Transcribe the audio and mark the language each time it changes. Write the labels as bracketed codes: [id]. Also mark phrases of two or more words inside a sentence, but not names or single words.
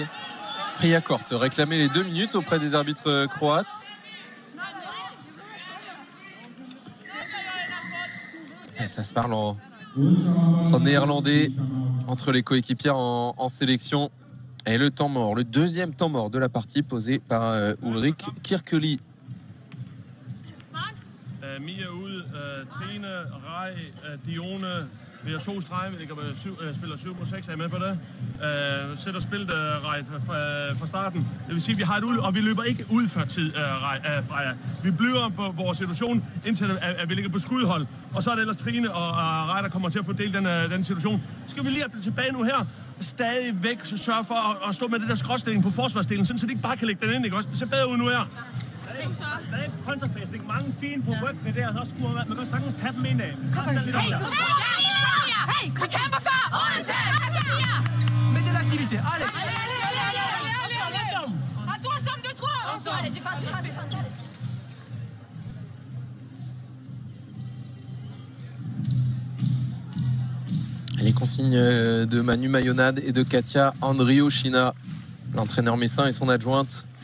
[fr] Friacourt réclamait les 2 minutes auprès des arbitres croates. Et ça se parle en néerlandais entre les coéquipières en sélection. Et le temps mort, le deuxième temps mort de la partie posé par Ulrik Kirkeli. [da] Mia ud, Trine, Rej, Dione. Vi har 2 streger, vi spiller 7 mod 6, er I med på det? Sætter spillet Rej fra starten. Det vil sige, at vi har et ud, og vi løber ikke ud før tid, Freja. Vi bliver på vores situation, indtil at vi ligger på skudhold. Og så er det ellers Trine og Rej, der kommer til at fordele den situation. Skal vi lige have tilbage nu her? Stadigvæk sørge for at stå med det der skråstilling på forsvarsdelen, sådan så de ikke bare kan lægge den ind, ikke også? Det ser bedre ud nu her. Der er en kontrafæstning, mange fine på ryggene der, så skulle man kan sagtens tage dem ind af. Hey, vi kæmper for Odense! [fr] Mettez l'activité, allez! À toi, somme de 3! Allez, défense. Les consignes de Manu Mayonade et de Katia Andrioshina, l'entraîneur messin et son adjointe.